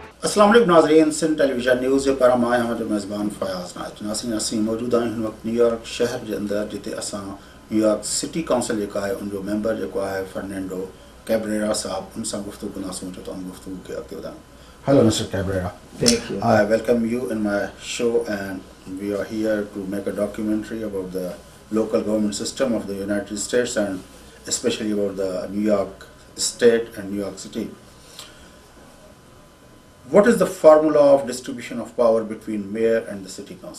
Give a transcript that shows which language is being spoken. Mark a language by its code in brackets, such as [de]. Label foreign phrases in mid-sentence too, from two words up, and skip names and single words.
[sd] अस्सलाम वालेकुम नाज़रीन सिंध टेलीविजन न्यूज़ जे पारां मां आहियां मेज़बान फ़याज़ नाइच नाज़रीन असीं मौजूद आहियूं हिन वक़्तु न्यूयॉर्क शहर जे अंदरि जिते असां न्यूयॉर्क सिटी काउंसिल जेका आहे उनजो मेंबर जेको आहे फर्नांडो कैब्रेरा साहब उन सां गुफ़्तगू कंदासीं जो तव्हां गुफ़्तगू खे अॻिते वधायूं. [en] Hello, Mr. Cabrera. Thank you. I welcome you in my show, and we are here to make a documentary about the local government system of the United States and especially about the New York State and New York City. What is the formula of distribution of power between mayor and the city council?